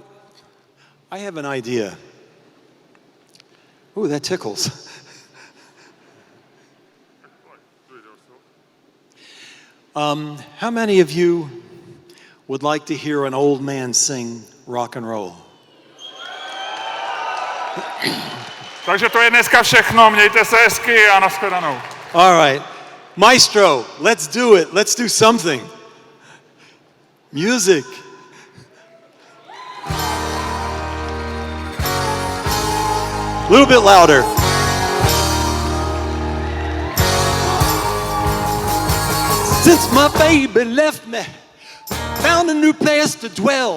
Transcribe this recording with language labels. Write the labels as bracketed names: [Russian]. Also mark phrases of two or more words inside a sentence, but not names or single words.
[English] I have an idea. Ooh, that tickles. How many of you would like to hear an old man sing rock and roll? [Czech] Takže to je dneska všechno. Mějte se hezky a nashledanou. [English] All right. Maestro, let's do it. Let's do something. Music. A little bit louder. Since my baby left me, found a new place to dwell.